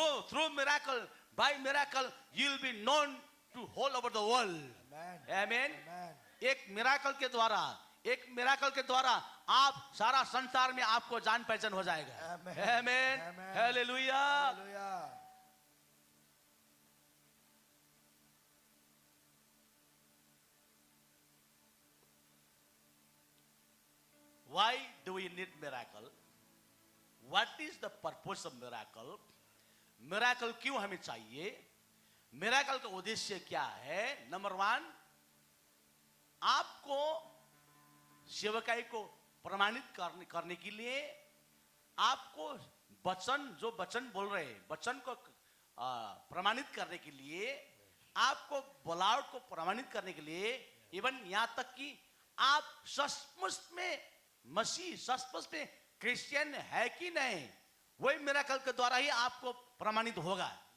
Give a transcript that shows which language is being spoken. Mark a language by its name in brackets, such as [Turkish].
[English] Through miracle, by miracle, you will be known to whole over the world. Amen. Amen. Amen. [Hindi] एक miracle के द्वारा आप सारा संसार में आपको जान पहचान हो जाएगा. [English] Amen. [Hindi] Amen. [English] Amen. [Hindi] Hallelujah. [English] Hallelujah. Why do we need miracle? What is the purpose of miracle? [Hindi] Miracle क्यों हमें चाहिए? Miracle का उद्देश्य क्या है? नंबर 1, आपको सेवकाई को प्रमाणित करने के लिए, आपको जो वचन बोल रहे हैं, वचन को प्रमाणित करने के लिए, आपको बुलावट को प्रमाणित करने के लिए, इवन यहाँ तक कि आप सचमुच में मसीह, सचमुच में क्रिश्चियन है कि नहीं, वही मिरेकल के द्वारा ही आपको प्रमाणित होगा.